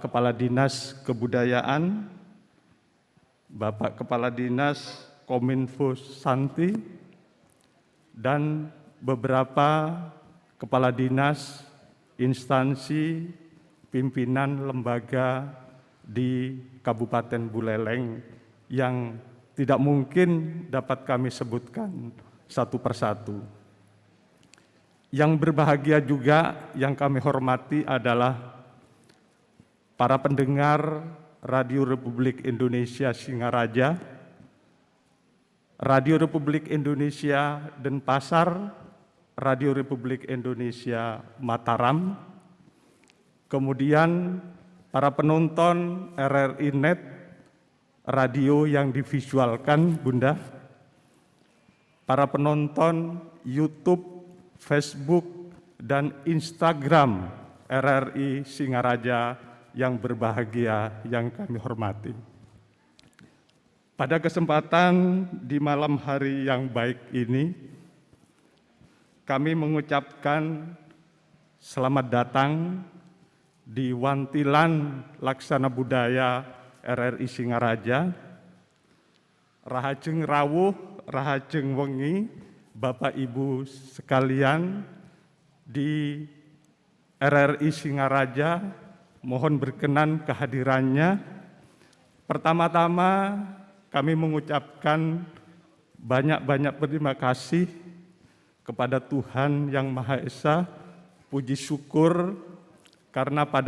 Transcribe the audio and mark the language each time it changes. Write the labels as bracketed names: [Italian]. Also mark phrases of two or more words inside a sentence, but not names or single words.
[Indonesian] Kepala Dinas Kebudayaan, Bapak Kepala Dinas Kominfo Santi, dan beberapa Kepala Dinas, instansi, pimpinan lembaga di Kabupaten Buleleng yang tidak mungkin dapat kami sebutkan satu persatu. Yang berbahagia juga yang kami hormati adalah para pendengar Radio Republik Indonesia Singaraja, Radio Republik Indonesia Denpasar, Radio Republik Indonesia Mataram, kemudian para penonton RRI Net, radio yang divisualkan, Bunda, para penonton YouTube, Facebook, dan Instagram RRI Singaraja yang berbahagia yang kami hormati. Pada kesempatan di malam hari yang baik ini, kami mengucapkan selamat datang di Wantilan Laksana Budaya RRI Singaraja, [Balinese] Rahajeng Rawuh, Rahajeng Wengi, [Indonesian] Bapak Ibu sekalian di RRI Singaraja, mohon berkenan kehadirannya. Pertama-tama kami mengucapkan banyak-banyak berterima kasih kepada Tuhan Yang Maha Esa, puji syukur karena pada